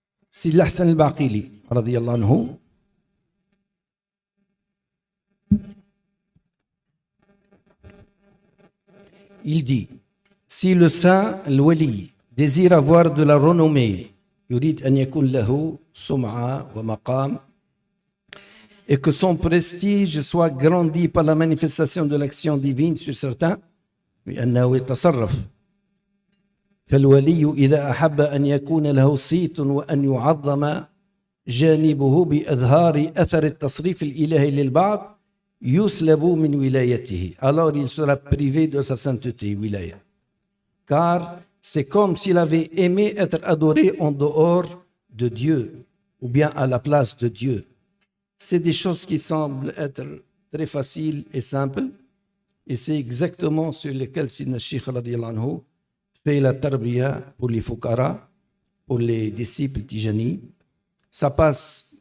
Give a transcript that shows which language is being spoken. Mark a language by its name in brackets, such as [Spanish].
[French] Sidi Hassan al-Baqili, radiyallahu anhu, il dit, si le saint, l'wali, désire avoir de la renommée, [Arabic] يريد أن يكون له سمعة ومقام, [French] et que son prestige soit grandi par la manifestation de l'action divine sur certains, [Arabic] بأنه يتصرف. فالولي إذا أحب أن يكون له صيت وأن يعظم جانبه بإظهار أثر التصريف الإلهي للبعض يسلب من ولايته. [French] Alors il sera privé de sa sainteté, wilaya. Car c'est comme s'il avait aimé être adoré en dehors de Dieu ou bien à la place de Dieu. C'est des choses qui semblent être très faciles et simples, et c'est exactement sur lesquelles Sidna Sheikh radiyallahu anhu fait la tarbiya pour les fukara, pour les disciples tijani. Ça passe